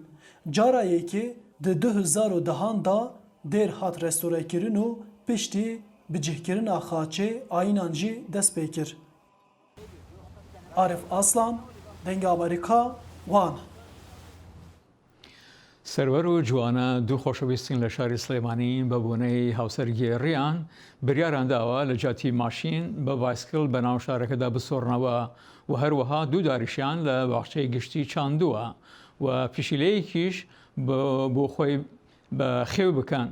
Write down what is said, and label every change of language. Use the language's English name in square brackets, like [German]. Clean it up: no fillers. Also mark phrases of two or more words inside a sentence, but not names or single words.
[Kurdish] Cara yekê di 2010 da dêr hat restorekirin û piştî bi cihkirina xaçê ayînan jî dest pê kir. Arif Aslan, Dengê Amerîka, Wan. [Central Kurdish] سەروەر و جوانە دوو خۆشەویستین لە شاری سلێمانی بە بوونەی هاوسەرگێڕیان بریاریان داوە لە جاتی ماشین بە بایسکل بە ناو شارەکەدا بسۆڕنەوە و هەروەها دوو داریشیان لە باخچەی گشتی چاندووە و پیشیلەیەکیش بۆ خۆی بە خێو بکەن.